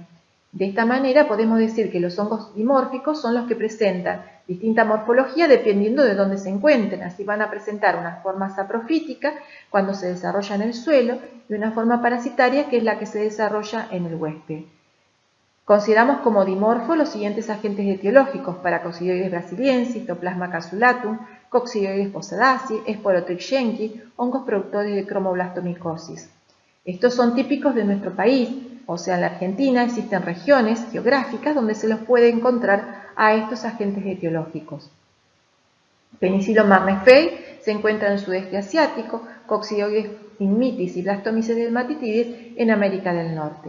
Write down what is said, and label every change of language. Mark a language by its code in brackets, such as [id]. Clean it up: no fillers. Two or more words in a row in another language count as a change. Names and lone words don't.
[es] De esta manera podemos decir que los hongos dimórficos son los que presentan distinta morfología dependiendo de dónde se encuentren. Así van a presentar una forma saprofítica cuando se desarrolla en el suelo y una forma parasitaria que es la que se desarrolla en el huésped. Consideramos como dimorfos los siguientes agentes etiológicos: Paracoccidioides brasiliensis, Cytoplasma casulacum, Coccidioides posadaceae, Sporotrix hongos productores de cromoblastomicosis. Estos son típicos de nuestro país, o sea, en la Argentina existen regiones geográficas donde se los puede encontrar a estos agentes etiológicos. Penicillium marneferi se encuentra en el sudeste asiático, Coccidioides immitis y Blastomyces dermatitidis en América del Norte.